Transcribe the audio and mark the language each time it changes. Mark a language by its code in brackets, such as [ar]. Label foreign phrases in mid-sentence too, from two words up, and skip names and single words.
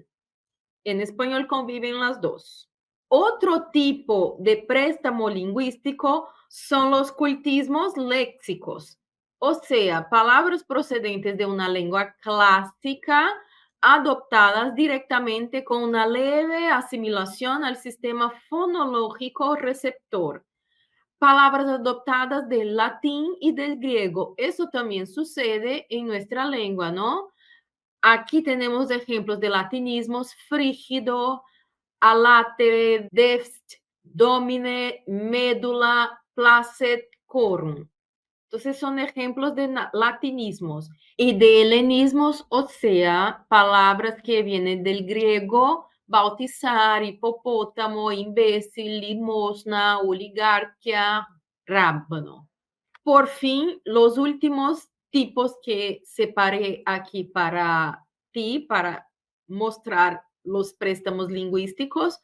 [es] En español conviven las dos. Otro tipo de préstamo lingüístico son los cultismos léxicos, o sea, palabras procedentes de una lengua clásica adoptadas directamente con una leve asimilación al sistema fonológico receptor. Palabras adoptadas del latín y del griego. Eso también sucede en nuestra lengua, ¿no? Aquí tenemos ejemplos de latinismos: frígido, alatere, deft, domine, médula, placet, corum. Entonces son ejemplos de latinismos y de helenismos, o sea, palabras que vienen del griego: bautizar, hipopótamo, imbécil, limosna, oligarquía, rábano. Por fin, los últimos tipos que separé aquí para ti, para mostrar los préstamos lingüísticos.